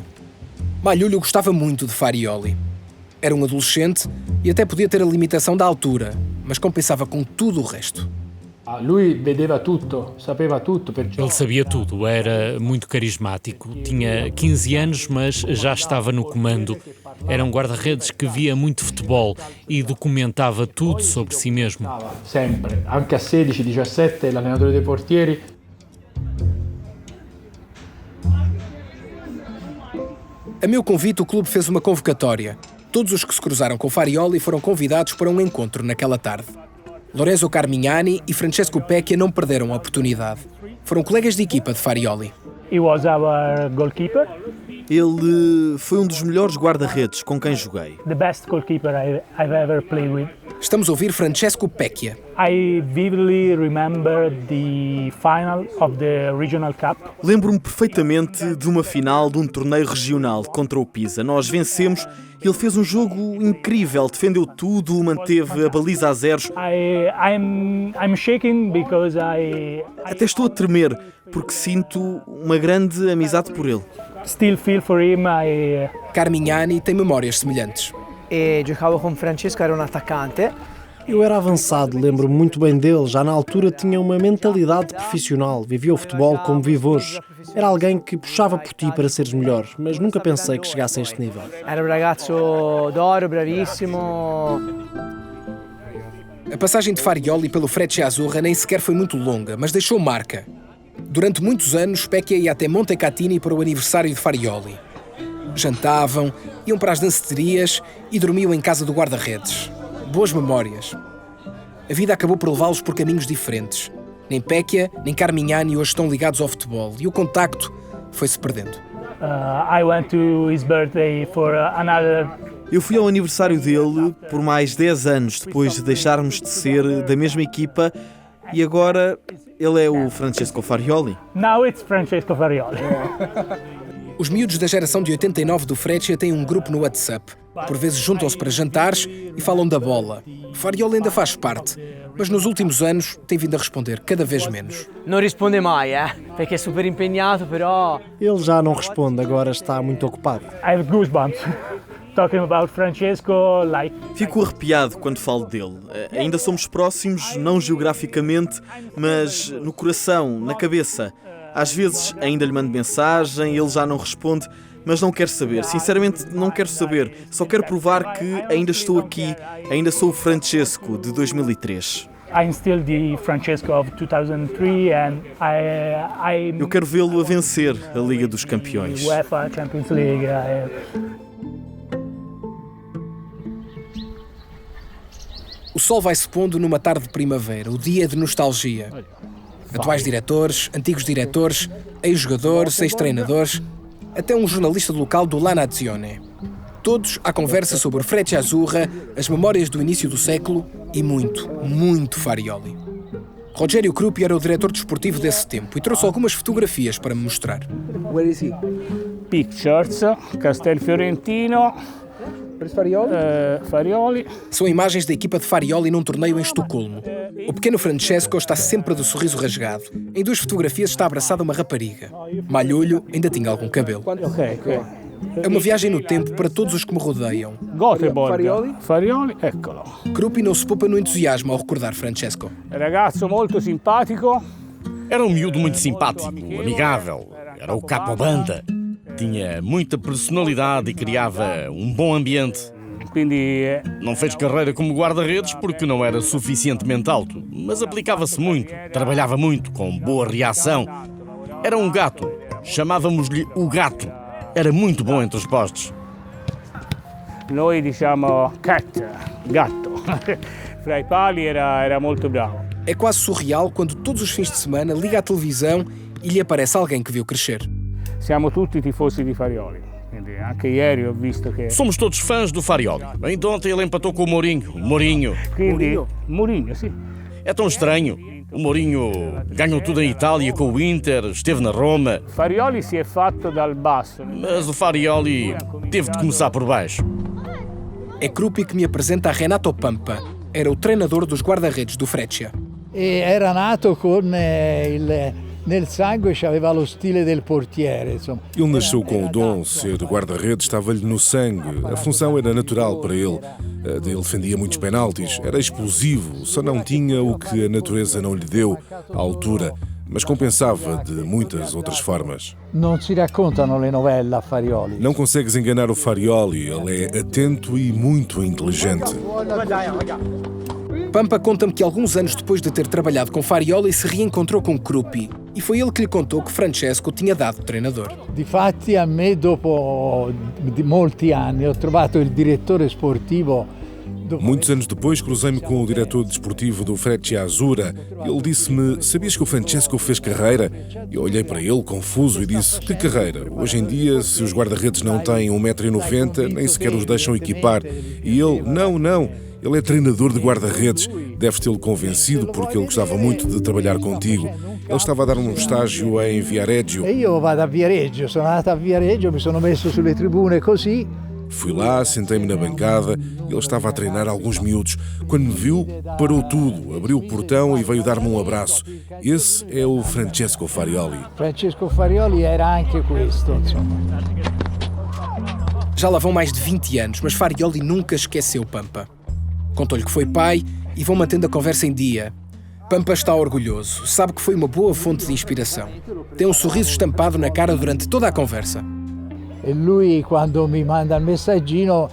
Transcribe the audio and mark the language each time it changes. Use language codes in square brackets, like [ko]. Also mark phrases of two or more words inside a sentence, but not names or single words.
[pt] Malhoulho gostava muito de Farioli. Era um adolescente e até podia ter a limitação da altura, mas compensava com tudo o resto. Ele sabia tudo, era muito carismático. Tinha 15 anos, mas já estava no comando. Era um guarda-redes que via muito futebol e documentava tudo sobre si mesmo. [it] Sempre, anche a 16, 17, l'allenatore dei portieri. [pt] A meu convite, o clube fez uma convocatória. Todos os que se cruzaram com Farioli foram convidados para um encontro naquela tarde. Lorenzo Carmignani e Francesco Pecchia não perderam a oportunidade. Foram colegas de equipa de Farioli. [en] He was our goalkeeper. [pt] Ele foi um dos melhores guarda-redes com quem joguei. [en] The best goalkeeper I've ever played with. [pt] Estamos a ouvir Francesco Pecchia. [en] I vividly remember the final of the Regional Cup. [pt] Lembro-me perfeitamente de uma final de um torneio regional contra o Pisa. Nós vencemos. Ele fez um jogo incrível, defendeu tudo, manteve a baliza a zeros. [en] I'm shaking because [pt] Até estou a tremer, porque sinto uma grande amizade por ele. [en] Still feel for him. [pt] Carmignani tem memórias semelhantes. [it] Giocavo com Francesco, [pt] era um atacante. Eu era avançado, lembro-me muito bem dele. Já na altura tinha uma mentalidade profissional, vivia o futebol como vivo hoje. Era alguém que puxava por ti para seres melhor, mas nunca pensei que chegasse a este nível. [it] Era um ragazzo d'oro, bravissimo. [pt] A passagem de Farioli pelo Freccia Azzurra nem sequer foi muito longa, mas deixou marca. Durante muitos anos, Pecchia ia até Montecatini para o aniversário de Farioli. Jantavam, iam para as danceterias e dormiam em casa do guarda-redes. Boas memórias. A vida acabou por levá-los por caminhos diferentes. Nem Pecchia, nem Carmignani hoje estão ligados ao futebol e o contacto foi-se perdendo. [en] I went to his birthday for another. [pt] Eu fui ao aniversário dele por mais 10 anos, depois de deixarmos de ser da mesma equipa, e agora ele é o Francesco Farioli. [en] Now it's Francesco Farioli. [pt] Os miúdos da geração de 89 do Freccia têm um grupo no WhatsApp. Por vezes juntam-se para jantares e falam da bola. Farioli ainda faz parte, mas nos últimos anos tem vindo a responder cada vez menos. Não responde mais, porque é super empenhado, però... Ele já não responde, agora está muito ocupado. [en] I have goosebumps. talking about Francesco, like [pt] Fico arrepiado quando falo dele. Ainda somos próximos, não geograficamente, mas no coração, na cabeça. Às vezes ainda lhe mando mensagem, ele já não responde, mas não quero saber. Sinceramente, não quero saber. Só quero provar que ainda estou aqui, ainda sou o Francesco de 2003. [en] I'm still the Francesco of 2003 and [pt] Eu quero vê-lo a vencer a Liga dos Campeões. UEFA Champions League. O sol vai se pondo numa tarde de primavera, o dia de nostalgia. Atuais diretores, antigos diretores, ex-jogadores, ex-treinadores, até um jornalista local do La Nazione. Todos à conversa sobre o Freccia Azzurra, as memórias do início do século e muito, muito Farioli. Rogério Krupi era o diretor desportivo desse tempo e trouxe algumas fotografias para me mostrar. [en] Where is he? Pictures, Castelfiorentino, Farioli. [pt] São imagens da equipa de Farioli num torneio em Estocolmo. O pequeno Francesco está sempre de sorriso rasgado. Em 2 fotografias está abraçado a uma rapariga. Malholho ainda tinha algum cabelo. É uma viagem no tempo para todos os que me rodeiam. [it] Farioli, eccolo. [pt] Krupi não se poupa no entusiasmo ao recordar Francesco. [it] Ragazzo molto simpático. [pt] Era um miúdo muito simpático, amigável. Era o capo-banda. Tinha muita personalidade e criava um bom ambiente. Não fez carreira como guarda-redes porque não era suficientemente alto, mas aplicava-se muito, trabalhava muito, com boa reação. Era um gato, chamávamos-lhe o gato. Era muito bom entre os postos. [it] Noi diciamo cat, gatto. Fra i pali era molto bravo. [pt] É quase surreal quando todos os fins de semana liga à televisão e lhe aparece alguém que viu crescer. [it] Siamo tutti tifosi di Farioli. Anche ieri ho visto che... [pt] Somos todos fãs do Farioli. Ainda ontem ele empatou com o Mourinho. Mourinho, sim. É tão estranho. O Mourinho ganhou tudo em Itália com o Inter, esteve na Roma. [it] Farioli si è fatto dal basso. [pt] Mas o Farioli teve de começar por baixo. É Krupi que me apresenta a Renato Pampa. Era o treinador dos guarda-redes do Freccia. [it] Era nato con nel sangue aveva lo stile del portiere, insomma. [pt] Ele nasceu com o dom, ser guarda-redes estava-lhe no sangue. A função era natural para ele. Ele defendia muitos penaltis, era explosivo, só não tinha o que a natureza não lhe deu, a altura, mas compensava de muitas outras formas. Não se [it] raccontano le novelle a Farioli. [pt] Não consegues enganar o Farioli, ele é atento e muito inteligente. Pampa conta-me que alguns anos depois de ter trabalhado com Farioli se reencontrou com Krupi e foi ele que lhe contou que Francesco tinha dado treinador. [it] Difatti a me dopo molti anni ho trovato il direttore sportivo. [pt] Muitos anos depois cruzei-me com o diretor desportivo do Freccia Azzurra. Ele disse-me, sabias que o Francesco fez carreira? Eu olhei para ele confuso e disse, que carreira? Hoje em dia, se os guarda-redes não têm 1,90 m, nem sequer os deixam equipar. E ele, não. Ele é treinador de guarda-redes. Deves tê-lo convencido porque ele gostava muito de trabalhar contigo. Ele estava a dar um estágio em Viareggio. [it] E io vado a Viareggio, sono andato a Viareggio, mi sono messo sulle tribune così. [pt] Fui lá, sentei-me na bancada, ele estava a treinar alguns miúdos. Quando me viu, parou tudo, abriu o portão e veio dar-me um abraço. Esse é o Francesco Farioli. [it] Francesco Farioli era anche questo, insomma. [pt] Já lá vão mais de 20 anos, mas Farioli nunca esqueceu Pampa. Contou-lhe que foi pai e vão mantendo a conversa em dia. Pampa está orgulhoso, sabe que foi uma boa fonte de inspiração. Tem um sorriso estampado na cara durante toda a conversa. [it] E lui, quando me manda messaggino...